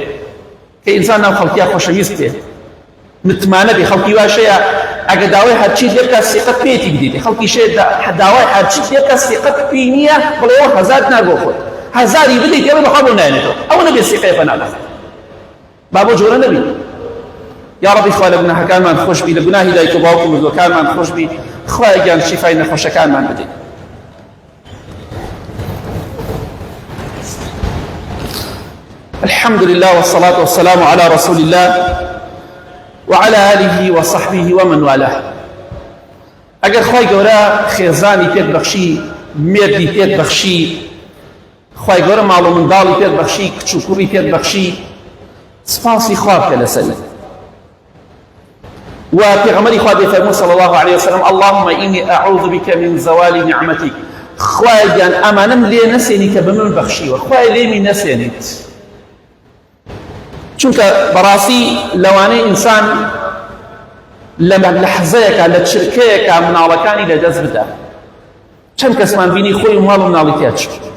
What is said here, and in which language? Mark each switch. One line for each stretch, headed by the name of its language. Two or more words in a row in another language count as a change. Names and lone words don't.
Central Kurdish: کە ئینسان ناو خەڵکییا خۆشەویست بێ متمانە بێ خەڵکی واشەیە ئەگە داوای هەرچی لێ بکات سیقەت پێیەتی بدەیت خەڵکی شێ داوای هەرچی لێ بکات سیقەت پێی نییە بڵێ ئەوە هەزار ناگۆ خۆت هەزاری بدەیت ئێوە بەخوا بۆ نایێنێتەوە ئەوە نەبێ سیقەیە پەنادەخات با بۆ جۆرە نەبی یا ربی خوا لە گوناهەکانمان خۆش بی لە گوناهی دایک و باوک و مردووەکانمان خۆش بی خوای گیان شیفای نەخۆشەکانمان بدەیت
Arabic: الحمد لله والصلاة والسلام على رسول الله وعلى آله وصحبه ومن والاه
Central Kurdish: اگر خوای گەورە خێزانی پێت بەخشی مێردی پێت بەخشی خوای گەورە ماڵ و منداڵی پێت بەخشی کچ و کوڕی پێت بەخشی سپاسی خوا بکە لەسەری و پێغەمبەری خوا دەیفەرموو
Arabic: صلی الله عليه وسلم اللهم إني أعوذ بك من زوال نعمتك
Central Kurdish: خوای گیان ئەمانەم لێ نەسێنی کە بە من بەخشیوە خوای لێمی نەسێنیت چونکە بەڕاستی لەوانەیە ئینسان لە لەحزەیەکە لە چرکەیەکە مناڵەکانی لەدەست بدە چەند کەسمان بینی خۆی و ماڵ و مناڵی تیا چوو